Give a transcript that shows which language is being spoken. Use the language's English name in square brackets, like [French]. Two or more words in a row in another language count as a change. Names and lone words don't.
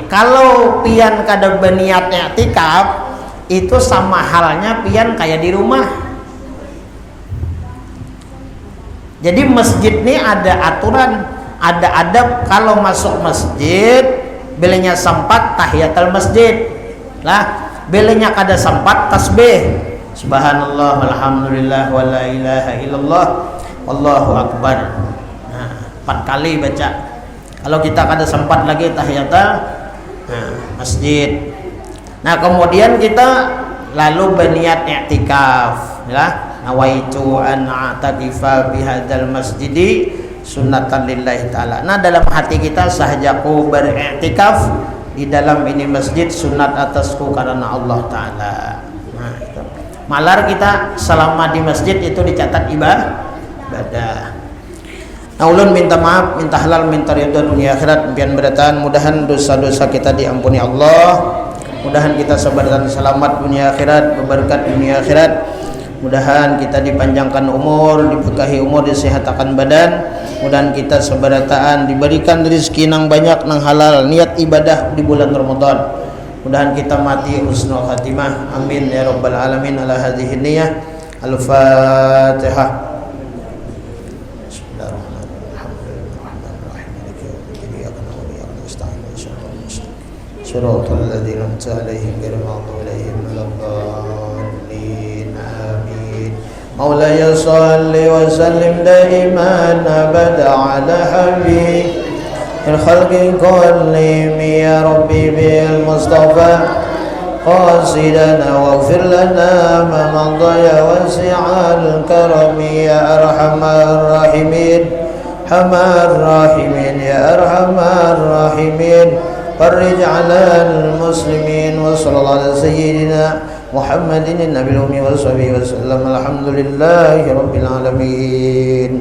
[Banjar] Kalau pian kada berniat i'tikaf itu sama halnya pian kayak di rumah. Jadi masjid ini ada aturan, ada adab kalau masuk masjid bilanya sempat [Arabic] تحية المسجد [Banjar] lah, bilanya kada sempat tasbih [Arabic] سبحان الله والحمد لله ولا إله إلا الله والله أكبر. [Banjar] Nah 4 kali baca. Kalau kita kada sempat lagi [Arabic] تحية المسجد. [Banjar] Nah kemudian kita lalu berniat i'tikaf ya, [Arabic] نويت أن أعتكف بهذا المسجد سنة لله تعالى. [Banjar] Nah dalam hati kita sahajaku beriktikaf di dalam ini masjid sunat atasku karena Allah Ta'ala. Nah itu malar kita selama di masjid itu dicatat ibadah. Nah ulun minta maaf, minta halal, minta ridha dunia akhirat impian beratan. Mudahan dosa-dosa kita diampuni Allah, mudahan kita sabar dan selamat dunia akhirat, berberkat dunia akhirat. Mudahan kita dipanjangkan umur, diberkahi umur, disehatkan badan. Mudahan kita seberataan diberikan rezeki nang banyak nang halal, niat ibadah di bulan Ramadan. Mudahan kita mati [Arabic] حسن الخاتمة. آمين يا رب العالمين. على هذه النية. الفاتحة. صراط الذين أنعمت عليهم غير المغضوب عليهم ولا الضالين. آمين. مولاي صل وسلم دائما أبدا على حبيب الخلق كلهم يا رب بالمصطفى قاصدنا واغفر لنا ما مضى يا واسع الكرم يا أرحم الراحمين حم الراحمين يا أرحم الراحمين hamar rahimin ya arhamar rahimin. فرج على المسلمين وصلى الله على سيدنا محمد النبي الأمي وصحبه وسلم. الحمد لله رب العالمين.